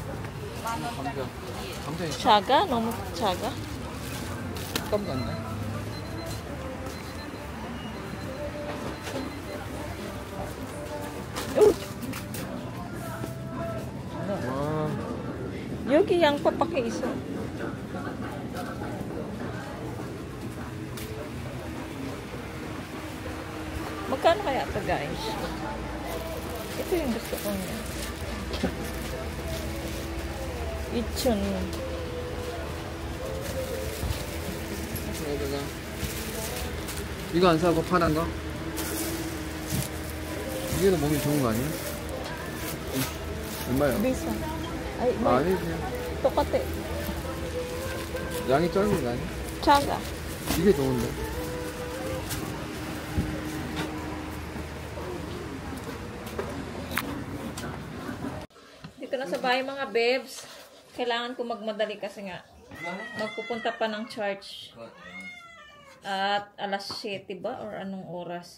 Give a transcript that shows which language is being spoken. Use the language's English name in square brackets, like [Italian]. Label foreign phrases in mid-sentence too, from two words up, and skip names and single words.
[Korean] 작아? 너무 작아? 식감도 안 나? 와. 여기 양파 밖에 있어. [Filipino] Magkano kaya ito guys? Ito yung gusto ko niya. Ichon. [Korean] 이거 안 사고 파란 거? 이게 더 몸이 좋은 거 아니야? 얼마야? 비싸. 아니, 뭐, 아니지. 똑같아. 양이 작은 거 아니야? 작아. 이게 좋은데. [Filipino] Dito na sa bahay mga bebs. Kailangan ko magmadali kasi nga magpupunta pa ng church. At alas 7 ba? Or anong oras?